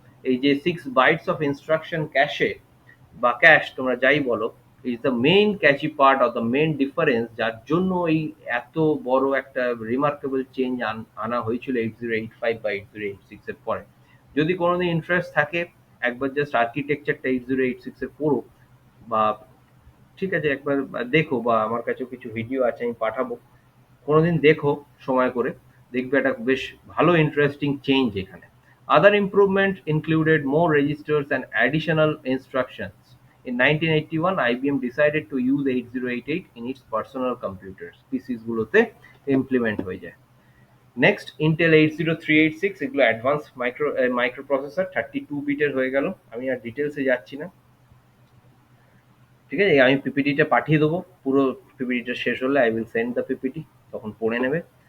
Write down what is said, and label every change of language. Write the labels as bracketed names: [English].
[Bangla] এই যে 6 bytes of instruction ক্যাশে বা ক্যাশ তোমরা যাই বলো, [English] is the main catchy part of the main difference, [Bangla] যার জন্য এই এত বড় একটা রিমার্কেবল চেঞ্জ আনা হয়েছিল 8085 বা 8086 এর পরে। যদি কোনোদিন ইন্টারেস্ট থাকে একবার জাস্ট আর্কিটেকচারটা 8086 এর পড়ো, বা ঠিক আছে একবার দেখো, বা আমার কাছেও কিছু ভিডিও আছে আমি পাঠাবো, কোনোদিন দেখো সময় করে, দেখবে একটা বেশ ভালো ইন্টারেস্টিং চেঞ্জ এখানে। [English] Other improvement included more registers and additional instructions. In 1981, IBM decided to use 8088 in its personal computers. [Bangla] PCs গুলোতে implement হয়ে যায়। নেক্সট ইন্টেল 80386, এগুলো অ্যাডভান্স মাইক্রোপ্রসেসর, 32 বিটের হয়ে গেল। আমি আর ডিটেলসে যাচ্ছি না, ঠিক আছে? আমি পিপিটিটা পাঠিয়ে দেবো, পুরো পিপিটিটা শেষ হলে [English] I will send the PPT, [Bangla] তখন পড়ে নেবে।